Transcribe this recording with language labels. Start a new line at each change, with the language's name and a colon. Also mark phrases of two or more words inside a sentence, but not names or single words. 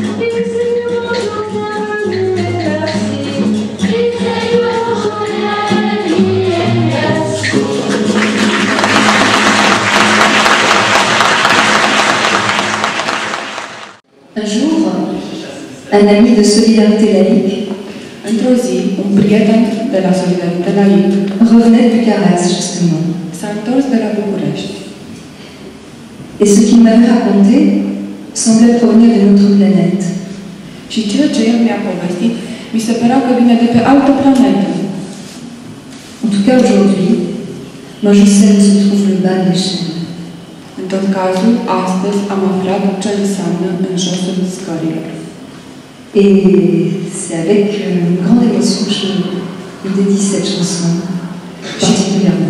French: Il sait aujourd'hui merci. Il sait aujourd'hui merci. Un jour, un ami de Solidarité laïque,
Romanian: într-o zi, un prieten de la Solidaritate Laïque
French: revenait de Bucarest justement.
Romanian: s-a întors de la București.
French: Et ce qu'il m'avait raconté semblait provenir d'une autre planète.
Romanian: Și ceea ce el mi-a povestit Mi se părea că vine de pe altă planetă.
French: En tout cas aujourd'hui, moi je sais où se trouve le bas de l'échelle.
Romanian: În tot cazul, astăzi am aflat ce înseamnă în josul scărilor.
French: Et c'est avec une grande émotion que je vous dédie cette chanson particulièrement.